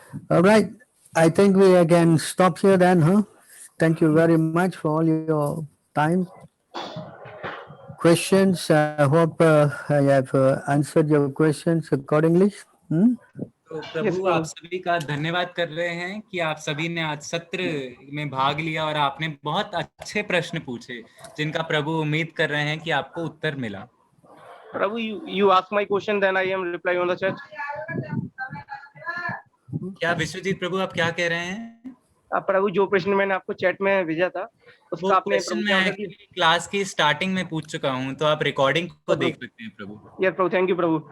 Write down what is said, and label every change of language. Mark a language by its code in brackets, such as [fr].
[en] All right. I think we can stop here then, Thank you very much for all your time. Questions? I hope I have answered your questions accordingly. [hi] तो तो प्रभु आप सभी का धन्यवाद कर रहे हैं कि आप सभी ने आज सत्र में भाग लिया और आपने बहुत अच्छे प्रश्न पूछे जिनका प्रभु उम्मीद कर रहे हैं कि आपको उत्तर मिला। [en] Prabhu, you ask my question, then I am replying on the chat. [hi] क्या विश्वजीत प्रभु आप क्या कह रहे हैं? प्रभु जो प्रश्न मैंने आपको चैट में भेजा था वो उसका आपने प्रश्न प्रभु मैं क्या आंसर दिया? क्लास की स्टार्टिंग में पूछ चुका हूँ, तो आप रिकॉर्डिंग को देख सकते हैं प्रभु। [en] Yes, Prabhu, thank you Prabhu.